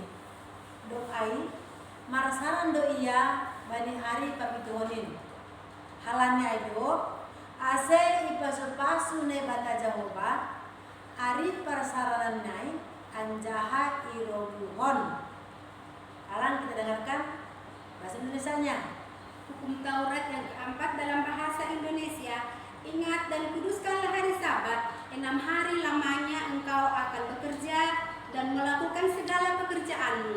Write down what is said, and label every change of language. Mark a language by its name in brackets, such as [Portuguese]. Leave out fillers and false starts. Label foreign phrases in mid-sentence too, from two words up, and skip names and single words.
[Batak Simalungun] Dok ay, marasaran do iya, bani hari papituhonin. Halannya ay do, ase ipasu-pasu ne bata Jehovah, ari persaranan nai anjaha irobuhon. [Indonesian] Sekarang kita dengarkan bahasa Indonesianya. Hukum Taurat yang keempat dalam bahasa Indonesia. Ingat dan kuduskanlah hari Sabat, 6 hari lamanya engkau akan bekerja dan melakukan segala pekerjaanmu.